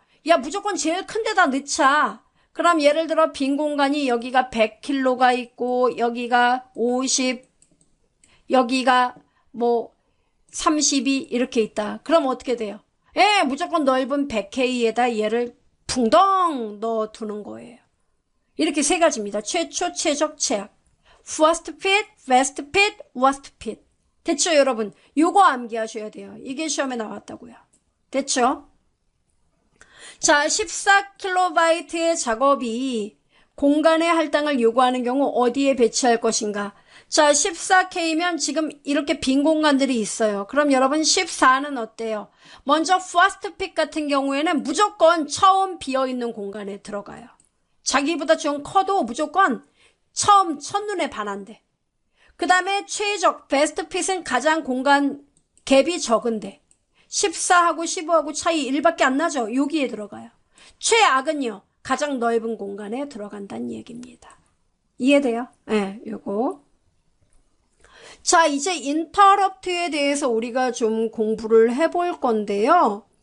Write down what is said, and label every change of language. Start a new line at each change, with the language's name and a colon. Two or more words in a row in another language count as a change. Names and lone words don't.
Korean: 야, 무조건 제일 큰 데다 넣자. 그럼 예를 들어 빈 공간이 여기가 100kg가 있고 여기가 50, 여기가 32 이렇게 있다. 그럼 어떻게 돼요? 무조건 넓은 100K에다 얘를 붕덩 넣어두는 거예요. 이렇게 3가지입니다. 최초, 최적, 최악.
English: fast fit, fast fit, worst fit.
Korean: 됐죠, 여러분? 요거 암기하셔야 돼요. 이게 시험에 나왔다고요. 됐죠? 자, 14kB의 작업이 공간의 할당을 요구하는 경우 어디에 배치할 것인가? 자, 14K면 지금 이렇게 빈 공간들이 있어요. 그럼 여러분 14는 어때요? 먼저
English: fast fit
Korean: 같은 경우에는 무조건 처음 비어있는 공간에 들어가요. 자기보다 좀 커도 무조건 처음 첫눈에 반한데. 그 다음에 최적
English: best fit
Korean: 은 가장 공간 갭이 적은데 14하고 15하고 차이 1밖에 안 나죠. 여기에 들어가요. 최악은요. 가장 넓은 공간에 들어간다는 얘기입니다. 이해돼요? 네, 요거. 자, 이제 인터럽트에 대해서 우리가 좀 공부를 해볼 건데요.